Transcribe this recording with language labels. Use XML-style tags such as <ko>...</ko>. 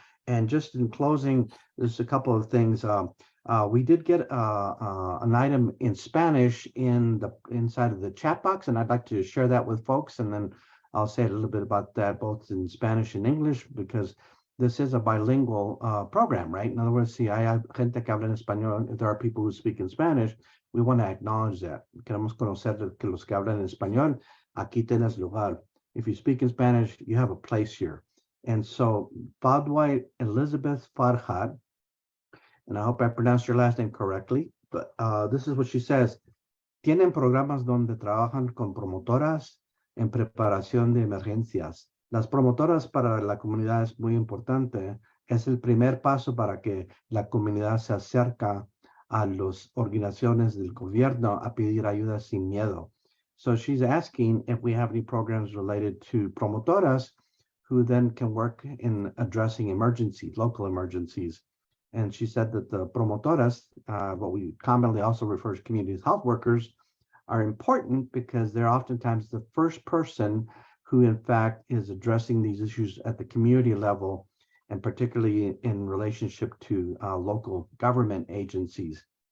<en>And just in closing, there's a couple of things. We did get an item in Spanish in the inside of the chat box, and I'd like to share that with folks. And then I'll say a little bit about that, both in Spanish and English, because this is a bilingual program, right? In other words,</en> <es>si hay gente que habla en español,</es> <en>if there are people who speak in Spanish, we want to acknowledge that.</en> <es>Queremos conocer que los que hablan en español, aquí tienes lugar.</es> <en>If you speak in Spanish, you have a place here. And so Fadwa Elizabeth Farhat, and I hope I pronounced your last name correctly, but this is what she says.</en> <es>Tienen programas donde trabajan con promotoras en preparación de emergencias. Las promotoras para la comunidad es muy importante. Es el primer paso para que la comunidad se acerque a las organizaciones del gobierno a pedir ayuda sin miedo.</es> <en>So she's asking if we have any programs related to promotoras who then can work in addressing emergencies, local emergencies. And she said that the promotoras, what we commonly also refer to community health workers, are important because they're oftentimes the first person who, in fact, is addressing these issues at the community level, and particularly in relationship to local government agencies.</en>